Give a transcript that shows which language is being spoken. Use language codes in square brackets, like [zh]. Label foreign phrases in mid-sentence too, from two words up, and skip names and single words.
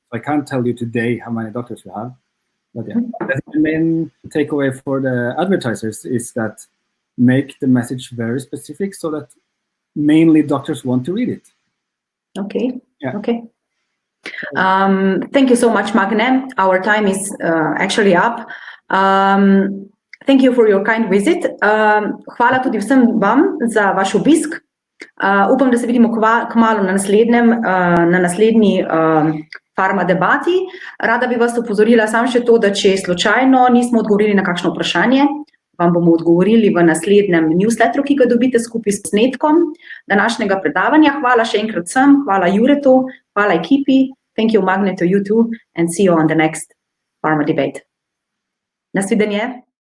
[en] So I can't tell you today how many doctors we have. But yeah, the main takeaway for the advertisers is that make the message very specific so that mainly doctors want to read it. Okay. Yeah. Okay. Thank you so much, Magnejem. Our time is actually up. Thank you for your kind visit. [sl] Hvala tudi vsem vam za vaš obisk. Upam, da se vidimo kmalu na naslednji farma debati. Rada bi vas opozorila samo še to, da če slučajno nismo odgovorili na kakšno vprašanje, vam bomo odgovorili v naslednjem newsletteru, ki ga dobite skupaj s posnetkom današnjega predavanja. Hvala še enkrat vsem, hvala Juretu, hvala ekipi, [en] thank you Magne to you too, and see you on the next farma debate. [sl] Nasvidenje.